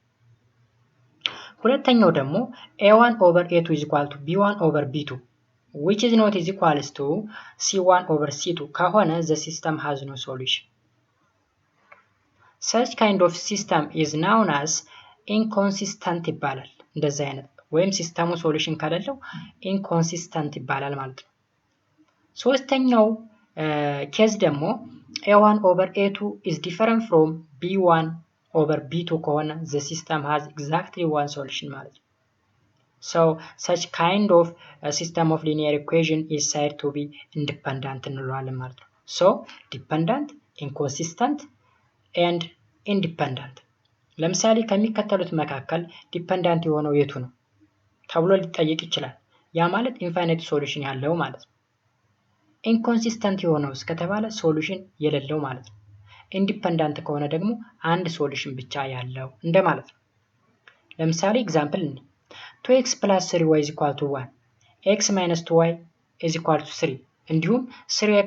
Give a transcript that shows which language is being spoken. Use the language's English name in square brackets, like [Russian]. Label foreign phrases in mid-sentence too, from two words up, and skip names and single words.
[Amharic] ሁለተኛው ደግሞ [English] a1 over a2 is equal to b1 over b2 which is not is equals to c1 over c2 ከሆነ the system has no solution። such kind of system is known as inconsistent ይባላል። [Amharic] እንደዚህ አይነት ወይም ሲስተሙ ሶሉሽን ካለለው ኢንኮንሲስተንት ይባላል ማለት ነው። ሶስተኛው ኬዝ ደግሞ [English] a1 over a2 is different from b1 over b2 ከሆነ the system has exactly one solution [Amharic] ማለት ነው። [English] so such kind of system of linear equation is said to be independent [Amharic] እንለዋለን ማለት ነው። [English] so dependent, inconsistent and [Amharic] independent። ለምሳሌ ከሚከተሉት መካከል ዲፔንዳንት የሆነው የቱ ነው ተብሎ ሊጠየቅ ይችላል። ያ ማለት [English] infinite solution [Amharic] ያለው ማለት ነው። ኢንኮንሲስተንት የሆነው ከተባለ ሶሉሽን የሌለው ማለት ነው። ኢንዲፔንደንት ከሆነ ደግሞ አንድ ሶሉሽን ብቻ ያለው እንደማለት ነው። ለምሳሌ ኤግዛምፕል 2x + 3y = 1 x - 2y = 3 እንዲሁም 3x